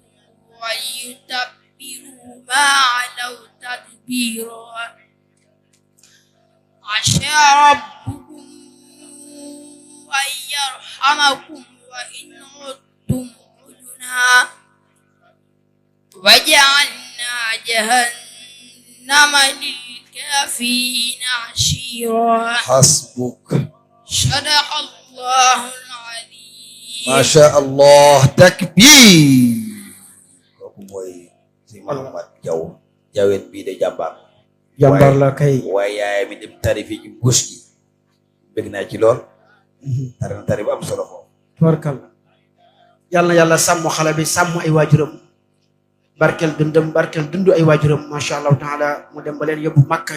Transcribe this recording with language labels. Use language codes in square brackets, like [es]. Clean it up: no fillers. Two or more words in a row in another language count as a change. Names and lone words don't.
[ar] وليتبروا ما علوا تتبيرا عسى ربكم أن يرحمكم وإن عدتم عدنا وجعلنا جهنم للكافرين عشيرا كثيرا حسبك صدق الله العظيم ما شاء الله [wo] takbir kooku mooy si Muhammad Jaw jaween bii de jàmbaar la kay waaye yaay mi dem tari fii ci mbuus gi bëgg naa ci lool tari na tari bu am solo foofu tubarkalla yàlla na yàlla sàmm xale bi sàmm ay waajuram barkel dundam barkel dundu ay waajuram [ar] ما شاء الله تعالى [wo] mu dem ba leen yóbbu Makka